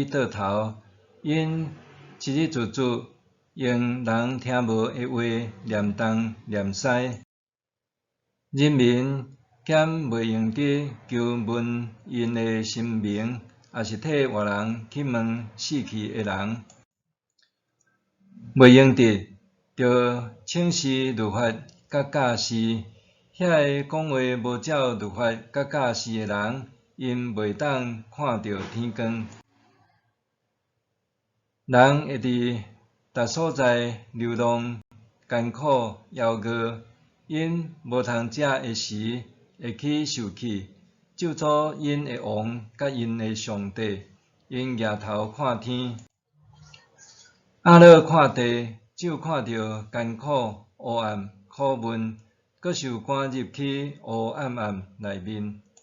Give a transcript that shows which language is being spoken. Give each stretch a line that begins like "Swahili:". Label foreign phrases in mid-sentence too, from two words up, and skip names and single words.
Min Nan Chinese: 倒头，因一日自自用人听无的话念东念西，人民减袂用得求问因的神明，也是替活人去问死去的人，袂用得着请示律法甲教示。遐个讲话无照律法甲教示的人，因袂当看到天光。人会伫逐所在流浪、艰苦、夭餓，因无通食的时，会去受气，咒诅因的王甲因的上帝，因举头看天，暗落看地，只有看到艰苦、黑暗、苦闷，阁受赶入去黑暗暗内面。